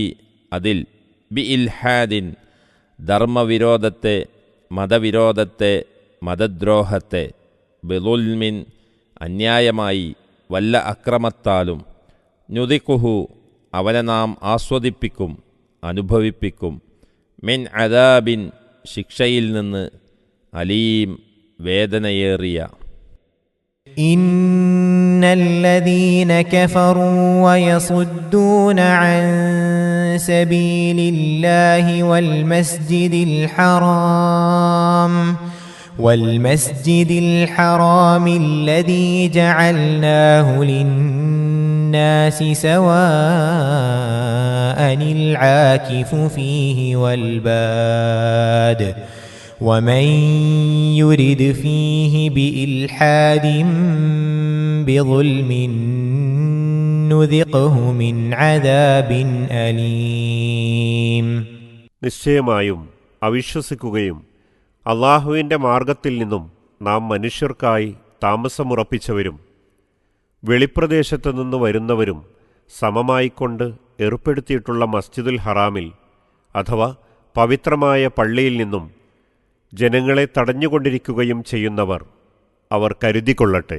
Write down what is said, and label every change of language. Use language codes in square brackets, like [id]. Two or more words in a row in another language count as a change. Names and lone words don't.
[ml] അതിൽ, [ar] بإلحاد, [ml] ധർമ്മവിരോധത്തെ, മതവിരോധത്തെ, മതദ്രോഹത്തെ, ബിളുൽമിൻ, അന്യായമായി വല്ല അക്രമത്താലും, നുദിഖുഹു, അവനെ നാം ആസ്വദിപ്പിക്കും, അനുഭവിപ്പിക്കും, [ar] من عذاب, [ml] ശിക്ഷയിൽ നിന്ന്, അലീം, വേദനയേറിയ. [ar] إن الذين كفروا ويصدون عن سبيل الله والمسجد الحرام الذي جعلناه للناس سواء العاكف فيه والباد ومن يرد فيه بإلحاد بظلم نذقه من عذاب أليم. [ml] നിശ്ചയമായും അവിശ്വസിക്കുകയും അള്ളാഹുവിൻ്റെ മാർഗത്തിൽ നിന്നും നാം മനുഷ്യർക്കായി താമസമുറപ്പിച്ചവരും വെളിപ്രദേശത്തു നിന്ന് വരുന്നവരും സമമായിക്കൊണ്ട് ഏർപ്പെടുത്തിയിട്ടുള്ള മസ്ജിദുൽ ഹറാമിൽ അഥവാ പവിത്രമായ പള്ളിയിൽ നിന്നും ജനങ്ങളെ തടഞ്ഞുകൊണ്ടിരിക്കുകയും ചെയ്യുന്നവർ അവർ കരുതിക്കൊള്ളട്ടെ.